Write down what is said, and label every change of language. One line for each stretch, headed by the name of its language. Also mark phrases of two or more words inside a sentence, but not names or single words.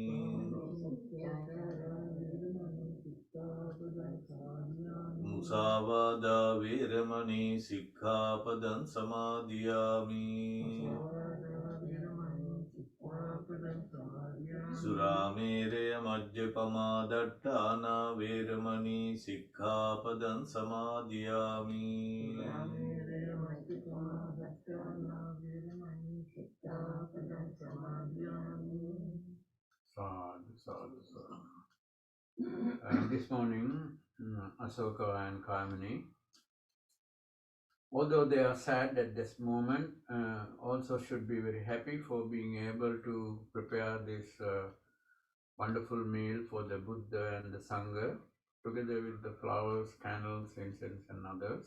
Pali: මුසාවාදා වේරමණී සික්ඛාපදං සමාදියාමි සුරාමේරය මජ්ජපමා දට්ඨානා වේරමණී සික්ඛාපදං සමාදියාමි
English: This morning, Asoka and Kamini, although they are sad at this moment, also should be very happy for being able to prepare this wonderful meal for the Buddha and the Sangha, together with the flowers, candles, incense and others.